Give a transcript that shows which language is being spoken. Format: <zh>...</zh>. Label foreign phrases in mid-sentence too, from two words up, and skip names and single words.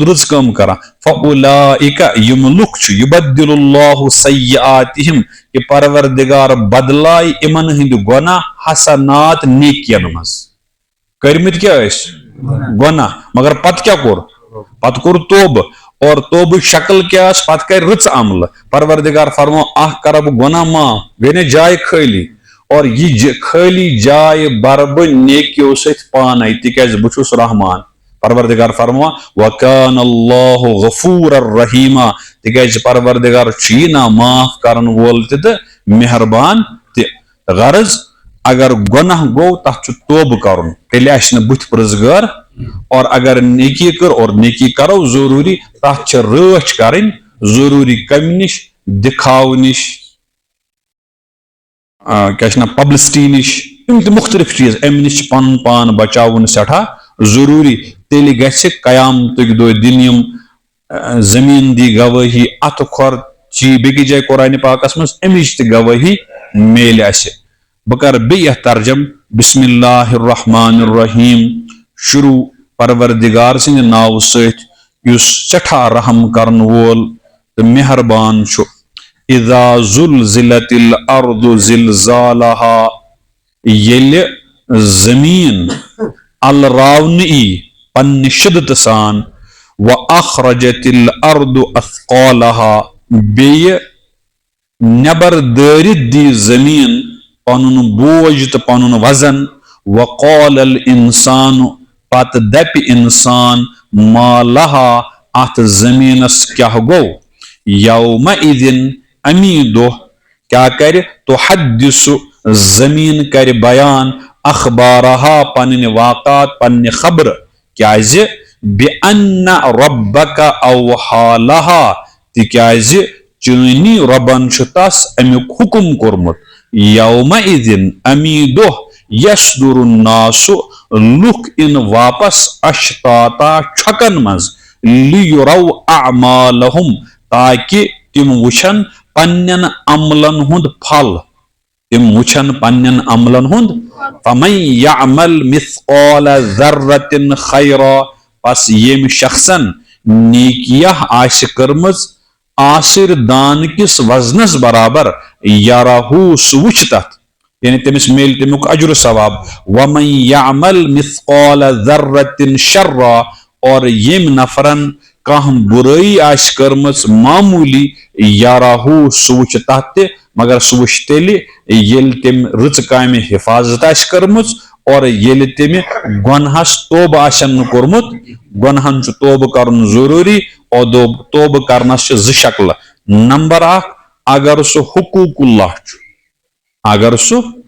<ks>رٕژ کٲم کران فاولئک یم لُکھ چھِ</ks> <ar>یبدل اللہ سیئاتہم</ar> <ks>کہ پروردگار بدلائے یمن ہٕنٛدۍ گۄناہ حسنات نیکین منٛز کٔرمٕتۍ کیٛاہ ٲسۍ گۄناہ مگر پتہٕ کیٛاہ کوٚر پتہٕ کوٚر توبہ اور توبہ شکل کیٛاہ ٲس پتہٕ کرِ رٕژ عملہٕ پروردگار فرمو اکھ کرٕ بہٕ گۄناہ معاف گٔے نہ جاے خٲلی اور یہ خالی جائے بر بہ نیکیو سۭتۍ پانے تِکیٛازِ بہٕ چھُس رحمان پروردگار فرماوان</ks> <ar>وکان اللہ غفور الرحیما</ar> <ks>تِکیٛازِ پروردگار چھُ یہِ نا معاف کرن وول تہِ تہٕ مہربان تہِ غرض اگر گۄناہ گوٚو تتھ چھُ توبہٕ کرُن تیٚلہِ آسہِ نہٕ بٕتھِ پرٕزگار اور اگر نیکی کر اور نیکی کرو ضروٗری تتھ چھِ رٲچھ کرٕنۍ ضروٗری کمہِ نِش دکھاو نِش کیا چھِ پبلسٹی نِش یِم تہِ مختلف چیٖز امہِ نِش چھِ پنُن پان بچاوُن سٮ۪ٹھاہ ضروٗری تیٚلہِ گژھِ قیامتٕکۍ دۄہ دِنۍ یِم زٔمیٖن دی گوٲہی اتھٕ کھۄر چی بیٚکِس جایہِ قرآنِ پاکس منٛز امِچ تہِ گوٲہی میلہِ اسہِ بہٕ کرٕ بیٚیہِ یتھ ترجم</ks> <ar>بسم اللہ الرحمن الرحیم</ar> <ks>شروع پروردگار سٕنٛدِ ناوٕ سۭتۍ یُس سٮ۪ٹھاہ رحم کرن وول تہٕ مہربان چھُ</ks> <ar>اذا زلزلت الارض زلزالها</ar> <ks>ییٚلہِ زٔمیٖن الراونہٕ یی پننہِ شدت سان</ks> <ar>واخرجت الارض</ar> <ks>اثقالها بیٚیہِ نٮ۪بر دٲرِتھ دی زٔمیٖن پنُن بوج تہٕ پنُن وزن</ks> <ar>وقال الانسان</ar> <ks>پتہٕ دپہِ انسان</ks> <ar>ما لها</ar> <ks>اتھ زٔمیٖنس کیاہ گوٚو یومئذ امی دۄہ کیاہ کرِ تحدث زٔمیٖن کرِ بیان اخبارها پنٕنۍ واقعات پننہِ خبرٕ کیازِ</ks> <ar>بِأن ربک اوحا لها</ar> <ks>تِکیازِ چٲنی رۄبن چھُ تس امیُک حُکم کوٚرمُت یومئذ امی دۄہ</ks> <ar>یصدر الناس</ar> <ks>لُکھ یِن واپس اشتاتا چھۄکن منٛز</ks> <ar>لیُرو اعمالہم</ar> <ks>تاکہِ تِم وٕچھن پننٮ۪ن عملن ہُنٛد پھل تِم وٕچھن پننٮ۪ن عملن ہُنٛد</ks> <ar>فمن یعمل مثقال ذرة خیرا</ar> <ks>پس ییٚمہِ شخصن نیکیاہ آسہِ کٔرمٕژ آسر دان کِس وزنس برابر یرہوٗ سُہ وٕچھِ تتھ یعنی تٔمِس میلہِ تمیُک اجر ثواب</ks> <ar>ومن یعمل مثقال ذرة شرا</ar> <ks>اور ییٚمہِ نفرن کانٛہہ برٲیی آسہِ کٔرمٕژ معموٗلی یرہوٗ سُہ وٕچھِ تتھ تہِ مگر سُہ وٕچھِ تیٚلہِ ییٚلہِ تٔمۍ رٕژٕ کامہِ حفاظت آسہِ کٔرمٕژ اور ییٚلہِ تٔمہِ گۄنہس توبہٕ آسن نہٕ کوٚرمُت گۄنہن چھُ توبہٕ کرُن ضروٗری اور توبہٕ کرنس چھِ زٕ شکلہٕ نمبر اکھ اگر سُہ حقوٗق اللہ چھُ اگر سُہ</ks>